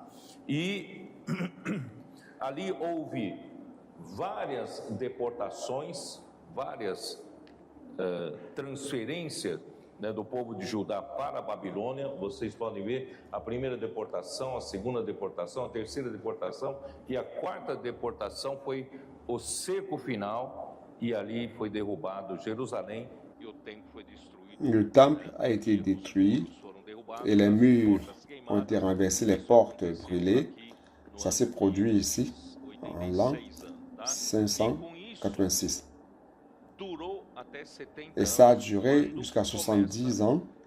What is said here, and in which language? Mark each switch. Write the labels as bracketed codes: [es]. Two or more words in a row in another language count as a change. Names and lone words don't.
[pt] E ali houve várias deportações, várias transferências, né, do povo de Judá para a Babilônia. Vocês podem ver a primeira deportação, a segunda deportação, a terceira deportação e a quarta deportação foi o cerco final e ali foi derrubado Jerusalém e o templo foi destruído. [fr] Le temple a été détruit et les murs ont été renversés, les portes brûlées. Ça s'est produit ici en l'an 586. Et ça a duré jusqu'à 70 ans.